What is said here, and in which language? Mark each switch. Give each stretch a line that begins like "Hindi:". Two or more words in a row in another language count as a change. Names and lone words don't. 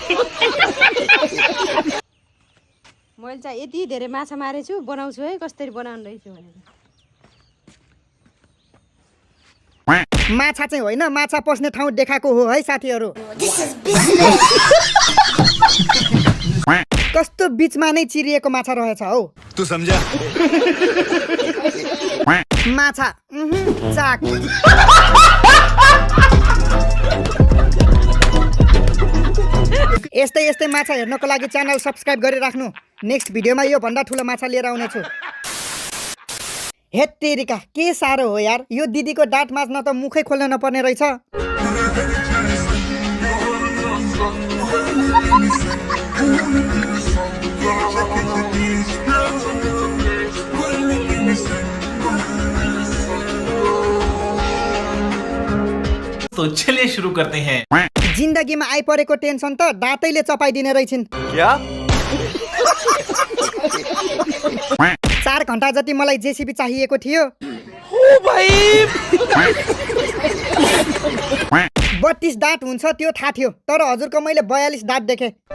Nepali: मैले चाहिँ यति धेरै माछा मारेछु, बनाउँछु है कसरी बनाउनु रहेछु भनेर। माछा चाहिँ होइन, माछा पस्ने ठाउँ देखाएको हो है साथीहरू। कस्तो बीचमा नै चिरिएको माछा रहेछ हौ।
Hindi: तू समझा?
Nepali: माछा चाक। यस्तै यस्तै माछा हेर्नको लागि
English: channel subscribe
Nepali: गरिराख्नु। नेक्स्ट भिडियोमा यो भन्दा ठुलो माछा लिएर आउनेछु। हे तेरिका, के साह्रो हो यार। यो दिदीको दाँत माझ्न त मुखै खोल्न नपर्ने रहेछ।
Hindi: तो चलिए शुरू करते हैं।
Nepali: जिन्दगीमा आइपरेको टेन्सन त दाँतैले चपाइदिने रहेछन्।
Hindi: क्या?
Nepali: 4 घण्टा जति मलाई जेसीबी चाहिएको थियो। 32 दाँत हुन्छ त्यो थाहा थियो, तर हजुरको मैले 42 दाँत देखेँ।